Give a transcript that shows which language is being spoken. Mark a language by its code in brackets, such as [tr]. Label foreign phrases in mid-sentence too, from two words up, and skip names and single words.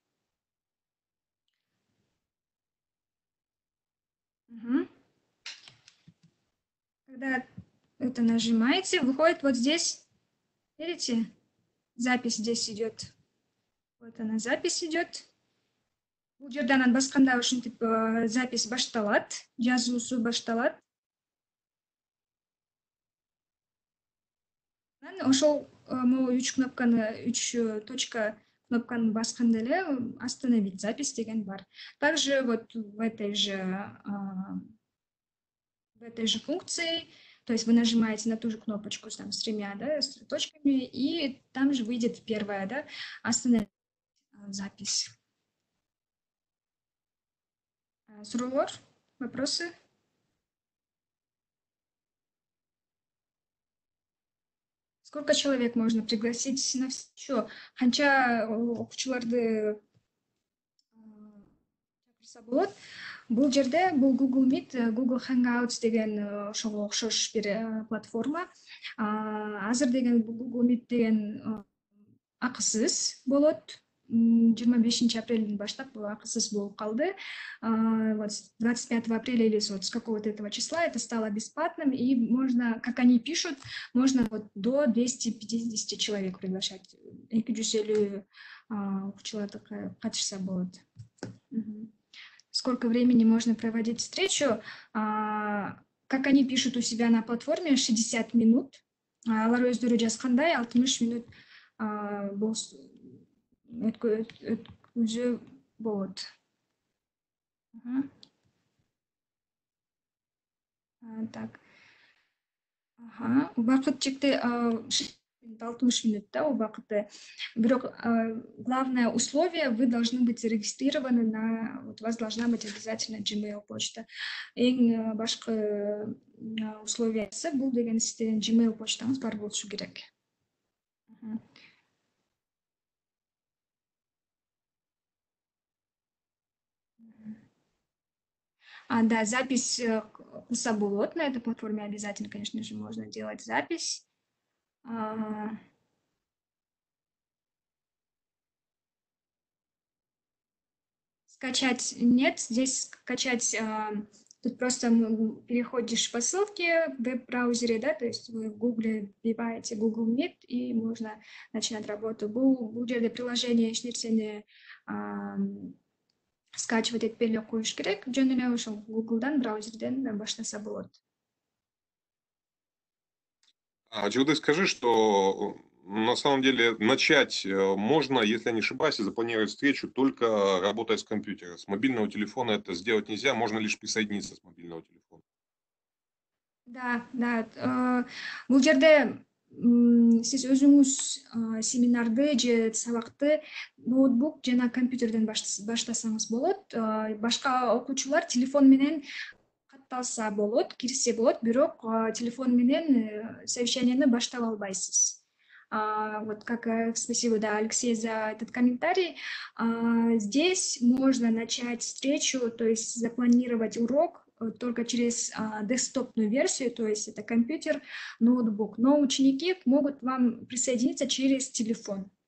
[ru] Когда это нажимаете, выходит вот здесь, видите, запись здесь идет. Вот она, запись идет. [ky] Бул жерде анан басканда ушинтип запись башталат, жазуусу башталат. Ошол могу 3 точка кнопканы басканда эле [ru] остановить запись [ky] деген бар. [ru] Также вот в этой же функции, то есть вы нажимаете на ту же кнопочку там, с 3, да, с точками, и там же выйдет первая, да, остановить запись. [ky] Суроолор, вопросы? [ru] Сколько человек можно пригласить на встречу? [ky] Канча окуучуларды чакырса болот? Бул жерде Google Meet, Google Hangouts деген ошого окшош бир платформа. Азыр деген Google Meet деген акысыз болот. 25 апрелден баштап акысыз болуп калды. [ru] 25 апреля или с какого-то этого числа это стало бесплатным, и можно, как они пишут, можно вот до 250 человек приглашать. [ky] 250 окуучуларды катышса болот. [ru] Сколько времени можно проводить встречу? Как они пишут у себя на платформе, 60 минут. [ky] Алар өздөрү жазгандай 60 минут өткөзүү болот. [ru] Так. [ky] Убакыт чекти 60 минут, да, убакыты. [ru] Бирок главное условие, вы должны быть зарегистрированы вот у вас должна быть обязательно Gmail почта. [ky] Эң башкы условиясы бул деген сиздердин Gmail почтаңыз бар болушу керек. [ru] Да, запись [ky] кылса болот [ru] на этой платформе обязательно, конечно же, можно делать запись. Скачать нет, здесь скачать, тут просто переходишь по ссылке в веб-браузере, да, то есть вы в Google вбиваете Google Meet и можно начинать работу. [ky] Бул жерде приложение эч нерсени скачивать этпей эле коюш керек, жөн эле ошол Google'дан, браузерден баштаса болот. [ru] Джуды, скажи, что на самом деле начать можно, если я не ошибаюсь, запланировать встречу только работая с компьютера. С мобильного телефона это сделать нельзя, можно лишь присоединиться с мобильного телефона. [ky] Да, бул жерде сиз өзүңүз семинарды же сабакты ноутбук жана компьютерден баштасаңыз болот. Башка окуучулар телефон менен катталса болот, кирсе болот, бирок телефон менен совещанияны баштап албайсыз. [ru] Вот как спасибо, да, Алексей, за этот комментарий. Здесь можно начать встречу, то есть запланировать урок только через десктопную версию, то есть это компьютер, ноутбук. Но ученики могут вам присоединиться через телефон.